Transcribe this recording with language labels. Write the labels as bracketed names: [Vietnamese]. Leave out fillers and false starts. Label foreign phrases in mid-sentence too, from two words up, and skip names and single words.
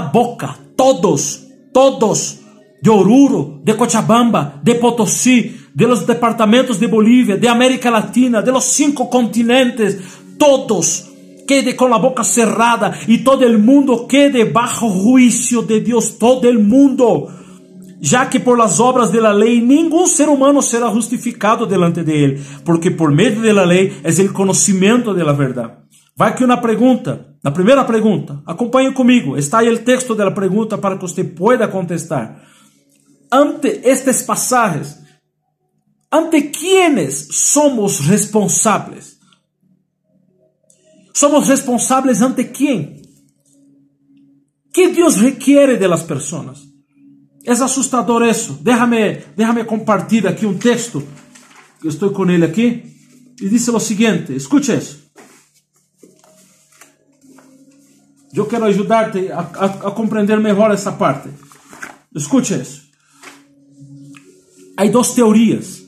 [Spanish] boca, todos, de Oruro, de Cochabamba, de Potosí, de los departamentos de Bolívia, de América Latina, de los 5 continentes, todos quede con la boca cerrada y todo el mundo quede bajo juicio de Dios, todo el mundo, ya que por las obras de la ley ningún ser humano será justificado delante de él, porque por medio de la ley es el conocimiento de la verdad. [Portuguese] Vai aqui uma pergunta, a primeira pergunta, acompanhe comigo, está aí o texto da pergunta para que você [Spanish] pueda contestar. Ante estes pasajes, ante quienes somos responsáveis? [Portuguese] Somos responsáveis ante quem? [Spanish] Que Deus requiere de las personas? [Portuguese] É assustador isso. Déjame compartilhar aqui um texto, que estou com ele aqui, e diz o seguinte, escute isso. Eu quero ajudar-te a compreender melhor essa parte. Escute isso. Há 2 teorias.